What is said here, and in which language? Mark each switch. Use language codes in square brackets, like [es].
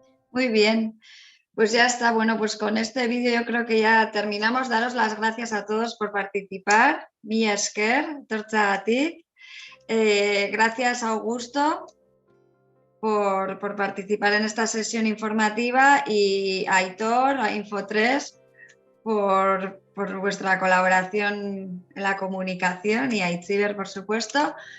[es] Muy bien, pues ya está. Bueno, pues con este vídeo yo creo que ya terminamos. Daros las gracias a todos por participar. [eu] Mila esker, etortzeagatik. [es] Gracias, Augusto, por participar en esta sesión informativa, y a Aitor, a Info3, por vuestra colaboración en la comunicación, y a Itziber, por supuesto.